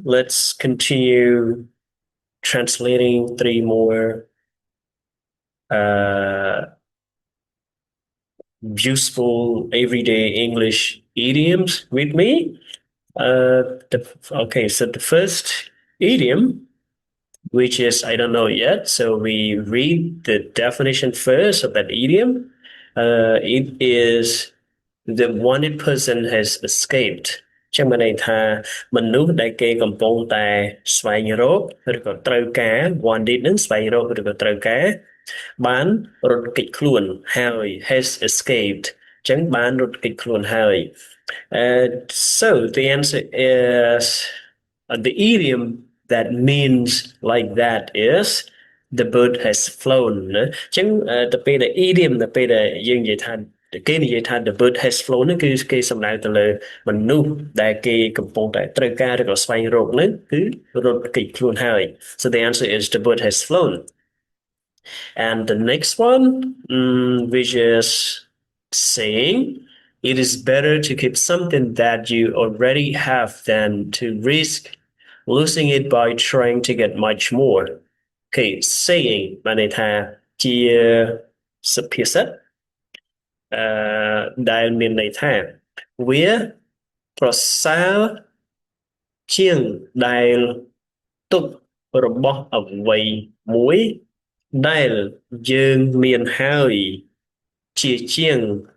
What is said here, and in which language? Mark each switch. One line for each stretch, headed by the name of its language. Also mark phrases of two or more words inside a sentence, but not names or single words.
English: Let's continue translating three more uh, useful everyday English idioms with me. Okay, so the first idiom, which is I don't know yet, so we read the definition first of that idiom. It is the wanted person has escaped
Khmer: ចឹងមានន័យថាមនុស្សដែលគេកំពុងតែស្វែងរកឬក៏ត្រូវការ wanted នឹងស្វែងរក ឬក៏ត្រូវការបានរត់គេចខ្លួនហើយ
English: has escaped
Khmer: ចឹងបានរត់គេចខ្លួនហើយ
English: so the answer is the idiom that means like that is the bird has flown
Khmer: ណាចឹងទៅពេលដែល idiom ទៅពេលដែលយើងនិយាយថាគេនិយាយថា
English: the bird has flown
Khmer: ហ្នឹងគឺគេសំដៅទៅលើមនុស្សដែលគេកំពុងតែត្រូវការឬក៏ស្វែងរកហ្នឹងគឺរត់គេចខ្លួនហើយ
English: so the answer is the bird has flown. And the next one, which is saying it is better to keep something that you already have than to risk losing it by trying to get much more. Okay, saying
Khmer: បានន័យថាជាសុភាសិតដែលមានន័យថាវាប្រសើរជាងដែលទុករបស់អ្វីមួយដែលយើងមានហើយជាជាង